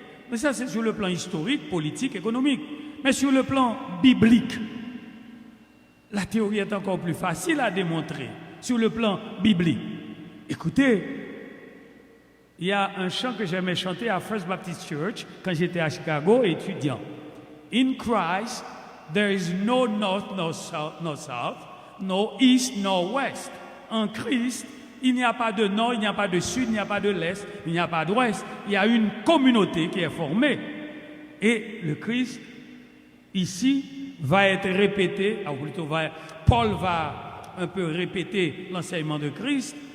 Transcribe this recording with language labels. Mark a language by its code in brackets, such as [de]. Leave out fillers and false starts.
[fr] Mais ça, c'est sur le plan historique, politique, économique. Mais sur le plan biblique, la théorie est encore plus facile à démontrer. Sur le plan biblique, écoutez, il y a un chant que j'aimais chanter à First Baptist Church quand j'étais à Chicago étudiant. [en] In Christ, there is no north, no south, no east, no west. [fr] En Christ, il n'y a pas de nord, il n'y a pas de sud, il n'y a pas de l'est, il n'y a pas d'ouest. Il y a une communauté qui est formée. Et le Christ, ici, va être répété, ou plutôt Paul va un peu répéter l'enseignement de Christ.